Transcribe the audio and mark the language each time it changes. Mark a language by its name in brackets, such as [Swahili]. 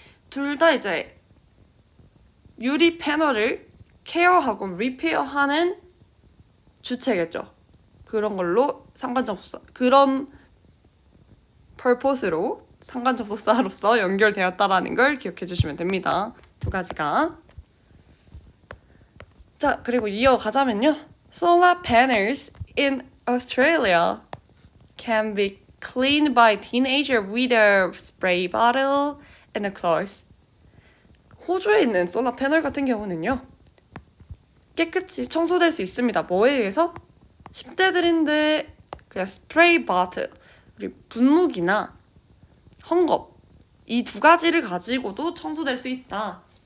[Korean] 둘 다 이제 유리 패널을 케어하고 리페어하는 주체겠죠. 그런 걸로 상관접속사, 그런 purpose로 상관접속사로서 연결되었다라는 걸 기억해 주시면 됩니다. 두 가지가. 자, 그리고 이어가자면요. [English] Solar panels in Australia can be cleaned by teenager with a spray bottle and a cloth. [Korean] 호주에 있는 솔라 패널 같은 경우는요. 깨끗이 청소될 수 있습니다. 뭐에 의해서? 10대들인데 그냥 스프레이 바틀, 우리 분무기나 헝겊 이 두 가지를 가지고도 청소될 수 있다.